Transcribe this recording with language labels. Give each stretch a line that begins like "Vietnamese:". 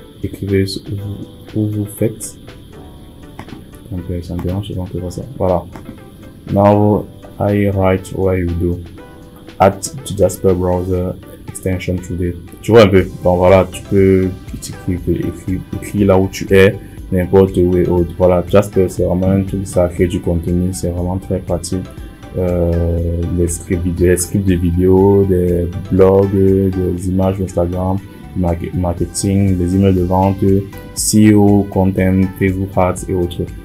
French: Écrivez où vous faites. C'est intéressant, je vais faire ça. Voilà.
English: Now, I write where you do. Add to Jasper browser extension today.
French: Tu vois un peu. Donc voilà, tu peux écrire là où tu es, n'importe où et autre. Voilà, Jasper, c'est vraiment un truc, ça crée du contenu, c'est vraiment très pratique. Les scripts de vidéos, des blogs, des images Instagram, marketing, des emails de vente, SEO, content, Facebook Ads et autres.